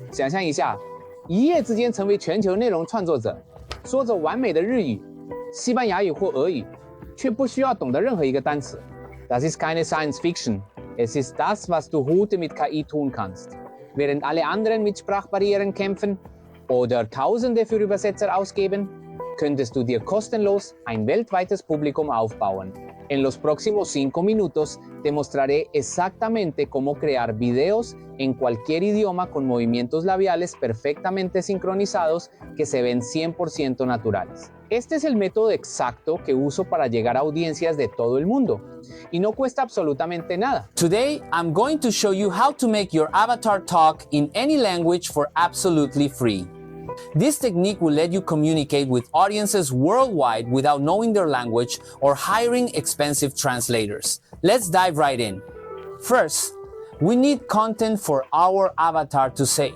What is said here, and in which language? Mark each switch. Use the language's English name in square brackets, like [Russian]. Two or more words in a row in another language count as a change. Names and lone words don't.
[Chinese] 想象一下，一夜之间成为全球内容创作者，说着完美的日语、西班牙语或俄语，却不需要懂得任何一个单词。 [German] Das ist keine Science Fiction. Es ist das, was du heute mit KI tun kannst. Während alle anderen mit Sprachbarrieren kämpfen oder Tausende für Übersetzer ausgeben, könntest du dir kostenlos ein weltweites Publikum aufbauen. [Spanish] En los próximos 5 minutos te mostraré exactamente cómo crear videos en cualquier idioma con movimientos labiales perfectamente sincronizados que se ven 100% naturales. Este es el método exacto que uso para llegar a audiencias de todo el mundo y no cuesta absolutamente nada. [English] Today, I'm going to show you how to make your avatar talk in any language for absolutely free. This technique will let you communicate with audiences worldwide without knowing their language or hiring expensive translators. Let's dive right in. First, we need content for our avatar to say.